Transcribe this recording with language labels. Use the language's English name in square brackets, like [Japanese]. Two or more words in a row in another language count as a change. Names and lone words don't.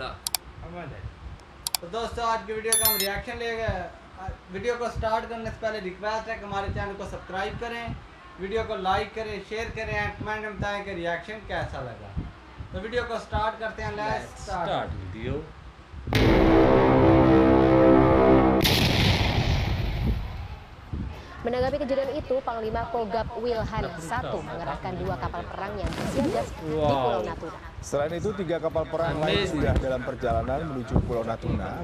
[Hindi] तो दोस्तों आज की वीडियो का हम रिएक्शन ले गए। वीडियो को स्टार्ट करने से पहले रिक्वेस्ट है कि हमारे चैनल को सब्सक्राइब करें, वीडियो को लाइक करें, शेयर करें [English] and comment [Hindi] में बताएं कि रिएक्शन कैसा लगा। तो वीडियो को स्टार्ट करते हैं। [English] let's start [Hindi] वीडियो। [Indonesian] Menanggapi kejadian itu, Panglima Kogab Wilhan I mengerahkan 2 kapal perang yang bersiaga di Pulau Natuna. Selain itu, 3 kapal perang lain sudah dalam perjalanan menuju Pulau Natuna.